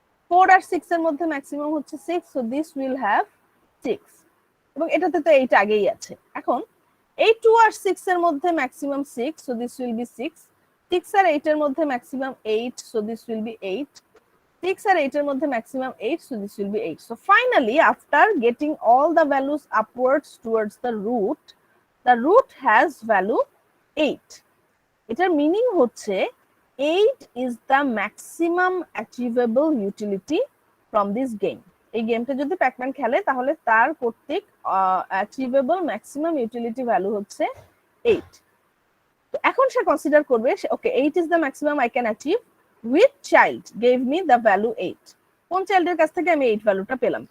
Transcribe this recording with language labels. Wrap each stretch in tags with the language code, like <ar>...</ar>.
<bn>4 আর 6 এর মধ্যে ম্যাক্সিমাম হচ্ছে 6,</bn> <en>So this will have 6।</en> <bn>এবং এটাতে তো 8 আগেই আছে। এখন এই 2 আর 6 এর মধ্যে maximum 6,</bn> <en>So this will be 6।</en> <bn>6 আর 8 এর মধ্যে maximum 8,</bn> <en>So this will be 8।</en> <bn>6 আর 8 এর মধ্যে maximum 8,</bn> <en>so this will be 8. So finally, after getting all the values upwards towards the root has value 8.</en> <bn>এটার মিনিং হচ্ছে</bn> <en>8 is the maximum achievable utility from this game.</en> <bn>এই গেমটা যদি Pac-Man খেলে তাহলে তার কর্তৃক অ্যাচিভেবল ম্যাক্সিমাম ইউটিলিটি ভ্যালু হচ্ছে 8। তো এখন সে কনসিডার করবে ওকে</bn> <en>8 is the maximum I can achieve with child gave me the value 8,</en> <bn>কোন চাইল্ডের কাছ থেকে আমি 8 ভ্যালুটা পেলাম।</bn>